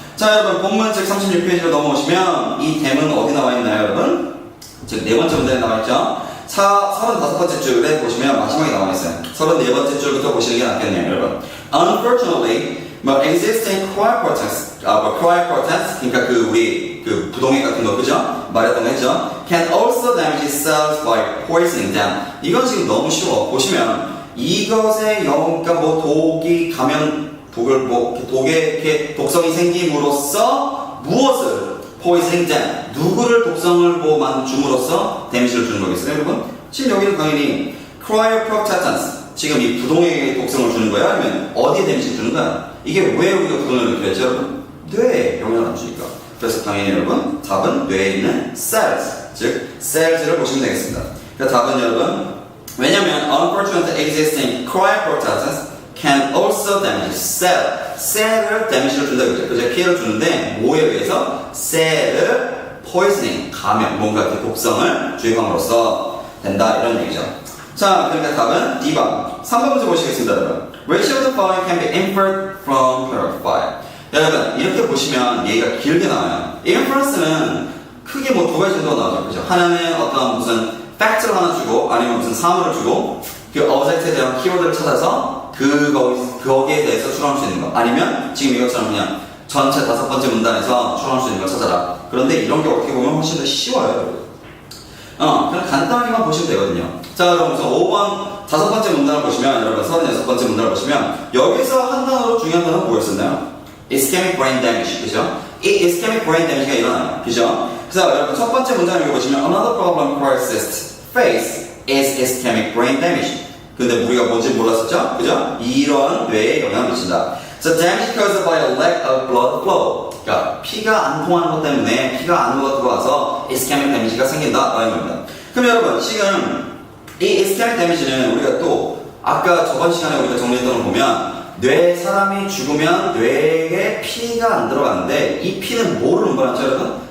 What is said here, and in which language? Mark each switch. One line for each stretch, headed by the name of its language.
Korean: 자, 여러분 본문 즉 36페이지로 넘어오시면 이 dame은 어디 나와 있나요, 여러분? 즉 네 번째 문제에 나와 있죠. 35번째 줄에 보시면 마지막에 나와 있어요. 34번째 줄부터 보시는 게 낫겠네요, 여러분.
English: Unfortunately, existing cryoprotects,
Korean: 그러니까 우리 부동액 같은 거, 그죠? 말했던 거 했죠?
English: Can also damage cells by poisoning them.
Korean: 이건 지금 너무 쉬워. 보시면 이것에 그러니까 독이 가면 독의 이렇게 독성이 생김으로써 무엇을 poisoning them 누구를 독성을 줌으로써 데미지를 주는 거겠어요, 여러분? 지금 여기는 당연히 cryoprotectants 지금 이 부동액에 독성을 주는 거야? 아니면 어디에 데미지를 주는 거야? 이게 왜 우리가 부동액을 이렇게 했죠, 여러분? 뇌에 영향을 안 주니까. 그래서 당연히 여러분 답은 뇌에 있는 cells 즉 cells를 보시면 되겠습니다. 그러니까 답은 여러분 왜냐면
English: unfortunately existing cryoprotectants can also damage cell
Korean: 을 데미지를 준다 그죠? 피해를 주는데 뭐에 의해서? cell을 poisoning 감염 뭔가 이렇게 독성을 주입함으로써 된다 이런 얘기죠. 자, 그러니까 답은 D번 3번 문제 보시겠습니다, 여러분.
English: Which of the following can be inferred from paragraph 5?
Korean: 여러분 이렇게 보시면 얘기가 길게 나와요. inference는 크게 두 가지 정도가 나오죠, 그죠? 하나는 어떤 무슨 팩트를 하나 주고 아니면 무슨 사물을 주고 그 object에 대한 키워드를 찾아서 거기에 대해서 추론할 수 있는 거 아니면 지금 이것처럼 그냥 전체 5번째 문단에서 추론할 수 있는 걸 찾아라. 그런데 이런 게 어떻게 보면 훨씬 더 쉬워요, 여러분. 그냥 간단하게만 보시면 되거든요. 자, 여러분 우선 5번 5번째 문단을 보시면 여러분 36번째 문단을 보시면 여기서 한 단어로 중요한 단어는 뭐였었나요? ischemic brain damage, 그죠? 이 ischemic brain damage가 일어나요, 그죠? 그래서 여러분 첫 번째 문장을 읽어보시면
English: another problem cryocysts face is ischemic brain damage.
Korean: 근데 우리가 뭔지 몰랐었죠? 그죠? 이런 뇌에 영향을 미친다.
English: So damage caused by a lack of blood flow.
Korean: 그러니까 피가 안 통하는 것 때문에 피가 안으로 들어와서 ischemic damage가 생긴다 라는 겁니다. 그럼 여러분 지금 이 ischemic damage는 우리가 또 아까 저번 시간에 우리가 정리했던 걸 보면 사람이 죽으면 뇌에 피가 안 들어가는데 이 피는 뭐를 운반하죠, 여러분?